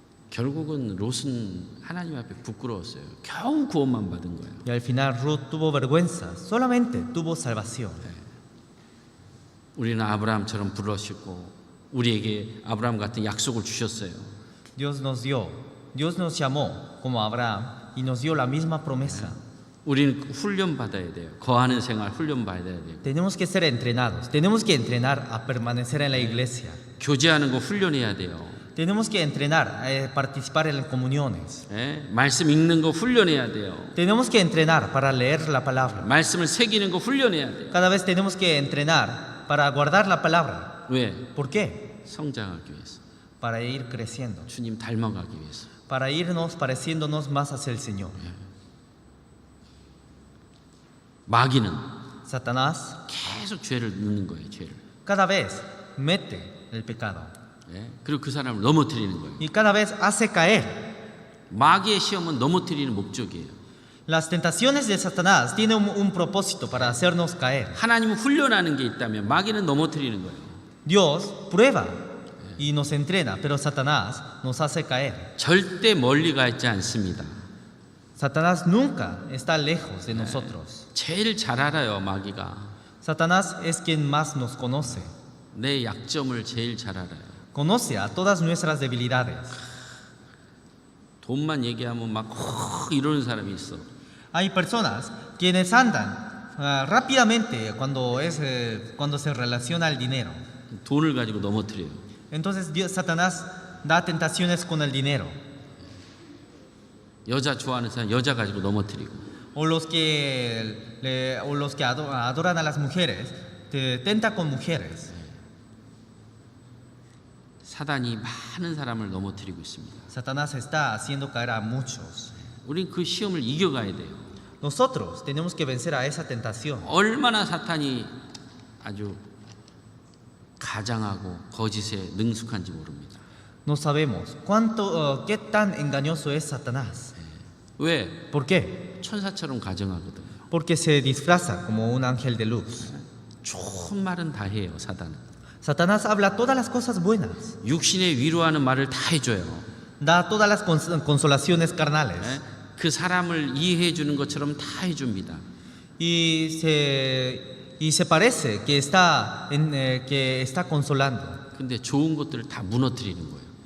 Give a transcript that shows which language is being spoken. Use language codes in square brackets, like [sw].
[ko] 결국은 롯은 하나님 앞에 부끄러웠어요. 겨우 구원만 받은 거예요. [es] Y al final Ruth tuvo vergüenza, solamente tuvo salvación. [ko] 우리는 아브라함처럼 부르시고 우리에게 아브라함 같은 약속을 주셨어요. [es] Dios nos llamó como Abraham y nos dio la misma promesa. [ko] 우리는 훈련 받아야 돼요. 거하는 생활 훈련 받아야 돼요. [es] Tenemos que ser entrenados, tenemos que entrenar a permanecer en la iglesia. [ko] 교제하는 거 훈련해야 돼요. [es] Tenemos que entrenar a participar en comuniones. [ko] 말씀 읽는 거 훈련해야 돼요. [es] Tenemos que entrenar para leer la palabra. [ko] 말씀을 새기는 거 훈련해야 돼요. [es] Cada vez tenemos que entrenar para guardar la palabra. [ko] 왜? [es] ¿Por qué? [ko] 성장하기 위해서. [es] Para ir creciendo, [ko] 주님 닮아가기 위해서. [es] para irnos pareciéndonos más hacia el Señor. [ko] 마귀는 [es] Satanás [ko] 계속 죄를 넣는 거예요. 죄를. [es] cada vez mete el pecado [ko] 예? 그리고 그 사람을 넘어뜨리는 거예요. [es] y cada vez hace caer. [ko] 마귀의 시험은 넘어뜨리는 목적이에요. [es] Las tentaciones de Satanás tienen un propósito para hacernos caer. [ko] 하나님은 훈련하는 게 있다면 마귀는 넘어뜨리는 거예요. [es] Dios prueba y nos entrena, pero Satanás nos hace caer. [ko] 절대 멀리 가 있지 않습니다. [es] Satanás nunca está lejos de nosotros. [ko] 제일 잘 알아요, 마귀가. [es] Satanás es quien más nos conoce. [ko] 내 약점을 제일 잘 알아요. [es] Conoce a todas nuestras debilidades. [ko] 돈만 얘기하면 막 이러는 사람이 있어. [es] Hay personas quienes andan rápidamente cuando se relaciona el dinero. [ko] 돈을 가지고 넘어뜨려요. [es] Entonces Satanás da tentaciones con el dinero. [ko] 여자 좋아하는 사람 여자 가지고 넘어뜨리고. [es] O los que adoran a las mujeres, te tenta con mujeres. [ko] 사단이 많은 사람을 넘어뜨리고 있습니다. [es] Satanás está haciendo caer a muchos. [ko] 우린 그 시험을 이겨가야 돼요. [es] Nosotros tenemos que vencer a esa tentación. [ko] 얼마나 사탄이 아주 가장하고 거짓에 능숙한지 모릅니다. [es] No sabemos qué tan engañoso es Satanás. [ko] 왜? [es] ¿Por qué? [ko] 천사처럼 가정하거든요. [es] Porque se disfraza como un ángel de luz. [ko] 좋은 말은 다 해요, 사단은. [es] Satanás habla todas las cosas buenas, [ko] 육신에 위로하는 말을 다 해줘요. [es] da todas las consolaciones carnales [ko] 예? 그 사람을 이해해 주는 것처럼 다 해줍니다. [es] y se parece que está consolando, [ko] 근데 좋은 것들을 다 무너뜨리는 거예요.